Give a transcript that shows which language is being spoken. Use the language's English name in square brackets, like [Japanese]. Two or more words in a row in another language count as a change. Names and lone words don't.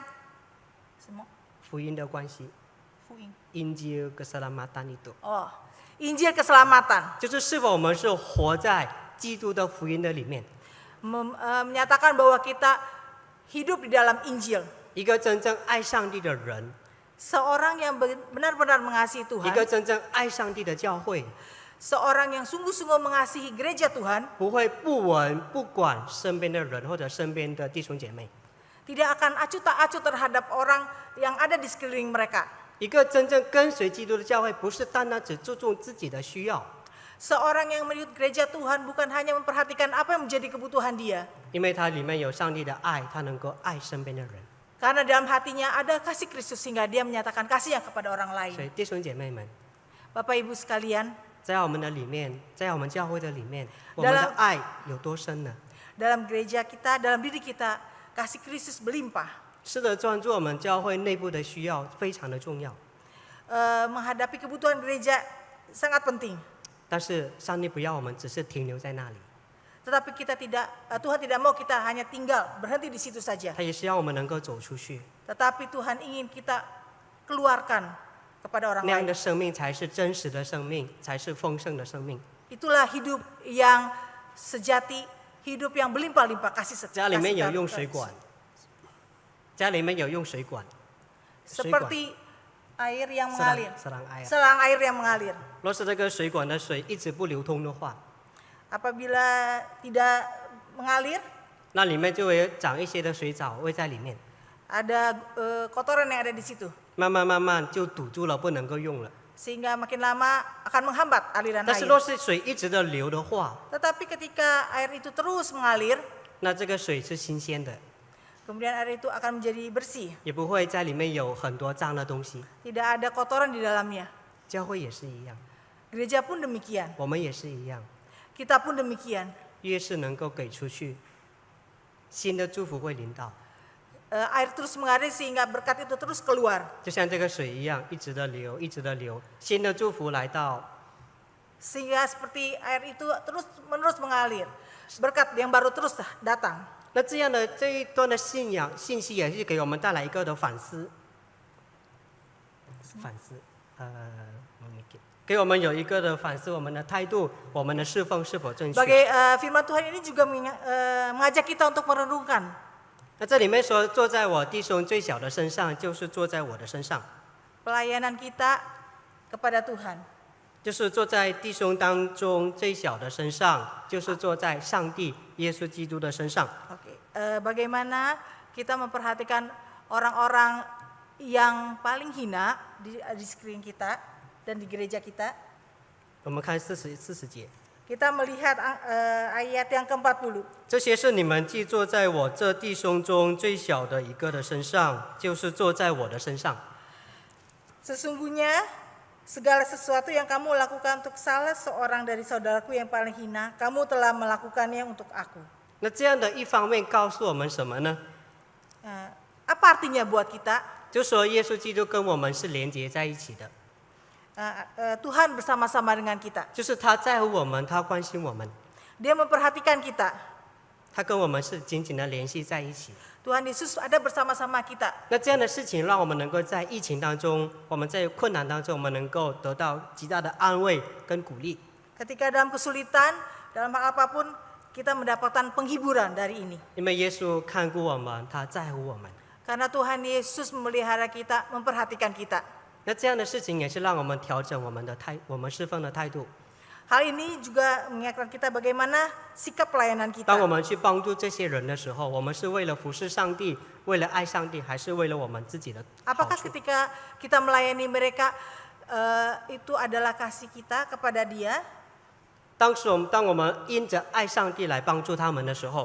[Chinese] 福音的关系 ， [Indonesian] Injil keselamatan itu， Injil keselamatan. [Chinese] 就是是否我们是活在基督的福音的里面， [Indonesian] Menyatakan bahwa kita hidup di dalam Injil. [Chinese] 一个真正爱上帝的人， [Indonesian] Seorang yang benar-benar mengasihi [Chinese] 一 [Indonesian] Tuhan, [Chinese] 个真正爱上帝的教会， [Indonesian] seorang yang sungguh-sungguh mengasihi gereja Tuhan, [Chinese] 不会不闻不管身边的人或者身边的弟兄姐妹。 [Indonesian] tidak akan acuh tak acuh terhadap orang yang ada di sekeliling mereka. [Chinese] 一个真正跟随基督的教会，不是单单只注重自己的需要， [Indonesian] Seorang yang mengikut gereja Tuhan bukan hanya memperhatikan apa yang menjadi kebutuhan dia, [Chinese] 因为它里面有上帝的爱，他能够爱身边的人。 [Indonesian] karena dalam hatinya ada kasih Kristus sehingga dia menyatakan kasihnya kepada orang [Chinese] 所以 [Indonesian] lain. [Chinese] 弟兄姐妹们， [Indonesian] Bapak Ibu sekalian, [Chinese] 在我们的里面，在我们教会的里面，我们的爱有多深呢？ [Indonesian] dalam gereja kita, dalam diri kita, kasih Kristus berlimpah. [Chinese] 是的，专注我们教会内部的需要非常的重要。 [Indonesian] Menghadapi kebutuhan gereja sangat penting. [Chinese] 但是上帝不要我们只是停留在那里， [Indonesian] Tetapi Tuhan tidak mau kita hanya tinggal berhenti di situ saja. [Chinese] 他也希望我们能够走出去， [Indonesian] Tetapi Tuhan ingin kita keluarkan kepada orang [Chinese] 那样 [Indonesian] lain. [Chinese] 的生命才是真实的生命，才是丰盛的生命。 [Indonesian] Itulah hidup yang sejati, hidup yang berlimpah-limpah kasih [Chinese] 家里面有 [Indonesian] kasih [Chinese] 用水管，家里面有用水管，水管 [Indonesian] seperti air yang mengalir, serang air。 selang air yang mengalir. [Chinese] 若是这个水管的水一直不流通的话， [Indonesian] Apabila tidak mengalir, [Chinese] 那里面就会长一些的水藻会在里面， [Indonesian] ada kotoran yang ada di situ. [Chinese] 慢慢就堵住了，不能够用了。 [Indonesian] sehingga makin lama akan menghambat aliran [Chinese] 但是 [Indonesian] air. [Chinese] 若是水一直的流的话， [Indonesian] Tetapi ketika air itu terus mengalir, [Chinese] 那这个水是新鲜的， [Indonesian] kemudian air itu akan menjadi bersih, [Chinese] 也不会在里面有很多脏的东西。 [Indonesian] tidak ada kotoran di dalamnya. [Chinese] 教会也是一样， [Indonesian] Gereja pun demikian, [Chinese] 我们也是一样， [Indonesian] kita pun demikian. [Chinese] 越是能够给出去，新的祝福会临到。 [Indonesian] Air terus mengalir sehingga berkat itu terus keluar. [Chinese] 就像这个水一样，一直的流，一直的流，新的祝福来到， [Indonesian] Sehingga seperti air itu terus menerus mengalir. Berkat yang baru terus datang. [Chinese] 那这样的这一段的信仰信息也是给我们带来一个的反思，给我们有一个的反思，我们的态度，我们的侍奉是否正确。 [Indonesian] Sebagai firman Tuhan ini juga mengajak kita untuk merenungkan. [Chinese] 那这里面说，坐在我弟兄最小的身上，就是坐在我的身上， [Indonesian] Pelayanan kita kepada Tuhan. [Chinese] 就是坐在弟兄当中最小的身上，就是坐在上帝耶稣基督的身上。 [Indonesian] Oke, bagaimana kita memperhatikan orang-orang yang paling hina di sekeliling kita dan di gereja kita. [Chinese] 我们看40节， [Indonesian] Kita melihat ayat yang ke-40. [Chinese] 这些是你们既坐在我这弟兄中最小的一个的身上，就是坐在我的身上。 [Indonesian] Sesungguhnya segala sesuatu yang kamu lakukan untuk salah seorang dari saudaraku yang paling hina, kamu telah melakukannya untuk aku. [Chinese] 那这样的一方面告诉我们什么呢？ [Indonesian] Apa artinya buat kita? [Chinese] 就说耶稣基督跟我们是连接在一起的， [Indonesian] Tuhan bersama-sama dengan kita. [Chinese] 就是他在乎我们，他关心我们， [Indonesian] Dia memperhatikan kita. [Chinese] 他跟我们是紧紧的联系在一起。 [Indonesian] Tuhan Yesus ada bersama-sama kita. [Chinese] 那这样的事情让我们能够在疫情当中，我们在困难当中，我们能够得到极大的安慰跟鼓励。 [Indonesian] Ketika dalam kesulitan, dalam hal apapun, kita mendapatkan penghiburan dari ini. [Chinese] 因为耶稣看顾我们，他在乎我们。 [Indonesian] Karena Tuhan Yesus memelihara kita, memperhatikan kita. [Chinese] 那这样的事情也是让我们调整我们侍奉的态度。 [Indonesian] Hal ini juga mengingatkan kita bagaimana sikap pelayanan [Chinese] 当我 [Indonesian] kita. [Chinese] 们去帮助这些人的时候，我们是为了服侍上帝，为了爱上帝，还是为了我们自己的好 [Indonesian] Apakah [Chinese] 处？ [Indonesian] ketika kita melayani mereka itu adalah kasih kita kepada Dia, [Chinese] 当我们因着爱上帝来帮助他们的时候，